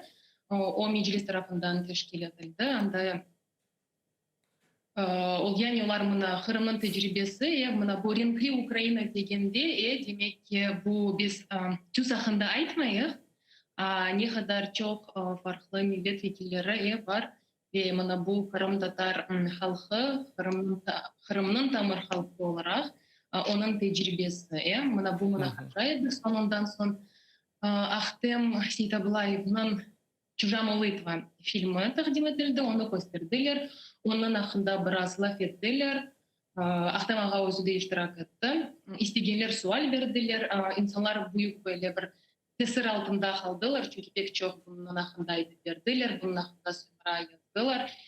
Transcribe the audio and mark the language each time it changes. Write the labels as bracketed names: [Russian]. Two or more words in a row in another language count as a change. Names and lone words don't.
[Crimean Tatar] O meclis tarafından teşkil edildi. Anda yani onlar mına Kırım'ın tecrübesi, mına bu renkli Ukrayna degende, demek ki bu biz tüz hakkında aytmayız. Ne kadar çok farklı milletvekilleri var ve mına bu Kırım Tatar halkı, Kırım'ın tamır halkı olarak onun tecrübesi. Mına bu münakaşaydı. Sonundan son Ахтем Сейтаблаев'ның Чужа молитва filmi taqdim etildi, onu gösterdiler. Onun hakkında biraz laf ettiler. Ahtem Ağa özü de iştirak etti. İsteyenler sual verdiler. İnsanlar büyük böyle bir tesir altında kaldılar. Çünkü pek çok bunun hakkında ayıp verdiler. Bunun hakkında sonra yazdılar.